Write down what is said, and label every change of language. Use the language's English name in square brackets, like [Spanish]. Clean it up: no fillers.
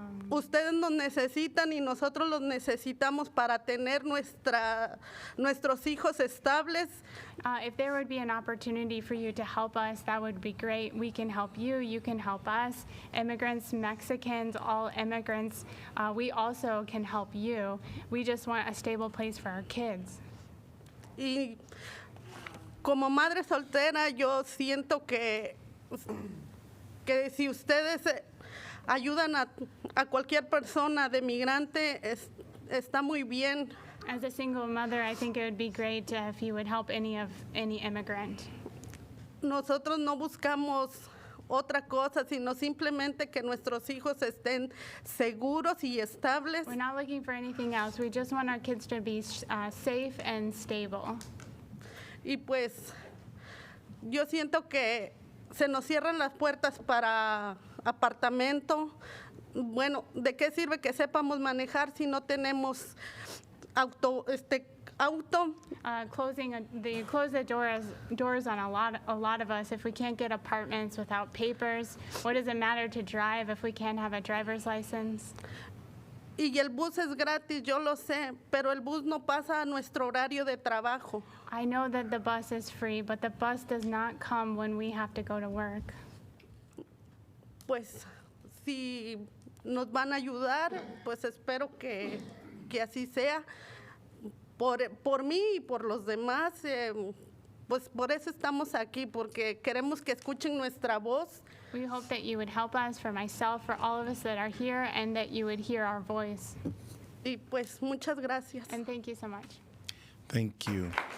[Spanish] Ustedes nos necesitan y nosotros los necesitamos para tener nuestros hijos estables. [English] If there would be an opportunity for you to help us, that would be great. We can help you, you can help us. Immigrants, Mexicans, all immigrants, we also can help you. We just want a stable place for our kids. [Spanish] Y como madre soltera, yo siento que si ustedes ayudan a cualquier persona de migrante, está muy bien. [English] As a single mother, I think it would be great if you would help any immigrant. [Spanish] Nosotros no buscamos otra cosa, sino simplemente que nuestros hijos estén seguros y estables. [English] We're not looking for anything else. We just want our kids to be safe and stable. [Spanish] Y pues yo siento que se nos cierran las puertas para apartamento. Bueno, ¿de qué sirve que sepamos manejar si no tenemos auto? [English] They close the doors on a lot of us. If we can't get apartments without papers, what does it matter to drive if we can't have a driver's license? [Spanish] Y el bus es gratis, yo lo sé, pero el bus no pasa a nuestro horario de trabajo. [English] I know that the bus is free, but the bus does not come when we have to go to work. [Spanish] Pues si nos van a ayudar, pues espero que así sea. Por mí y por los demás, pues por eso estamos aquí, porque queremos que escuchen nuestra voz. [English] We hope that you would help us, for myself, for all of us that are here, and that you would hear our voice. [Spanish] Y pues muchas gracias. [English] And thank you so much. Thank you.